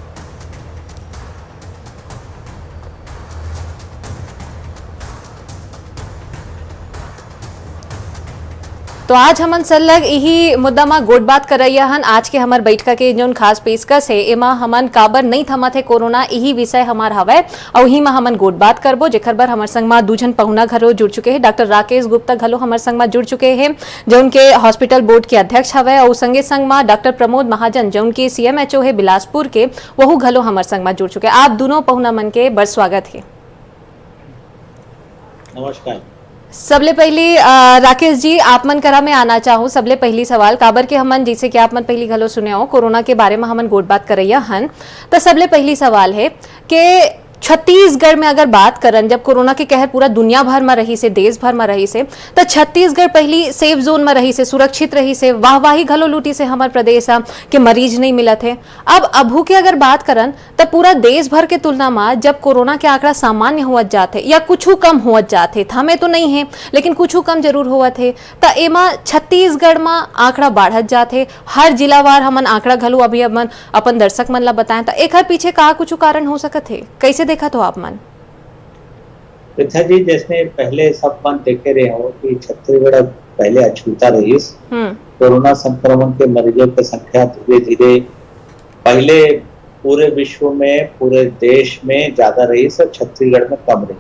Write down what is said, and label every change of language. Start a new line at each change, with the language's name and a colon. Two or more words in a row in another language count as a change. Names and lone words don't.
Chhattisgarhi: तो आज हमन सरलग यही मुद्दा में गोट बात कर रही हन। आज के हमार बैठका के जो खास पेशकश है एमा हमन काबर नहीं थमत है कोरोना यही विषय हमार हवे और ही में हमन गोट बात करबो। जेकर बर हमार संग में दूजन पहुना घरो जुड़ चुके हैं। डॉक्टर राकेश गुप्ता घलो हमार संग में जुड़ चुके हैं जो उनके
English: hospital board
Chhattisgarhi: के अध्यक्ष हवे और संगे संग में डॉक्टर प्रमोद महाजन जो उनके CMHO है बिलासपुर के वहू घलो हमार संग में जुड़ चुके। आप दोनों पहुना मन के बड़ स्वागत है। नमस्कार। सबले पहली राकेश जी आप मन करा में आना चाहूँ। सबले पहली सवाल काबर के हमन जैसे कि आप मन पहली घलो सुने हो कोरोना के बारे में हमन गोट बात कर रही हन। तो सबले पहली सवाल है कि छत्तीसगढ़ में अगर बात करन जब कोरोना के कहर पूरा दुनिया भर में रही से देश भर में रही से तो छत्तीसगढ़ पहली सेफ जोन में रही से सुरक्षित रही से वाहवाही घलो लूटी से हमार प्रदेश के मरीज नहीं मिला थे। अब अभू के अगर बात करन तो पूरा देश भर के तुलना में जब कोरोना के आंकड़ा सामान्य हुआ जाते या कुछ कम हुआ जाते थमे तो नहीं है लेकिन कुछ कम जरूर हुआ थे तो एमा छत्तीसगढ़ में आंकड़ा बढ़त जाते। हर जिलावार हमन आंकड़ा घलो अभी हमन अपन दर्शक मन ला बताएं तो एक पीछे का कुछ कारण हो सकत है कैसे देखा तो आप मन? प्रथा जी जैसे पहले सब मन देखे रहे हो कि छत्तीसगढ़ पहले अछूता रही कोरोना संक्रमण के मरीजों की संख्या धीरे धीरे पहले पूरे विश्व में पूरे देश में ज्यादा रही और छत्तीसगढ़ में कम रही।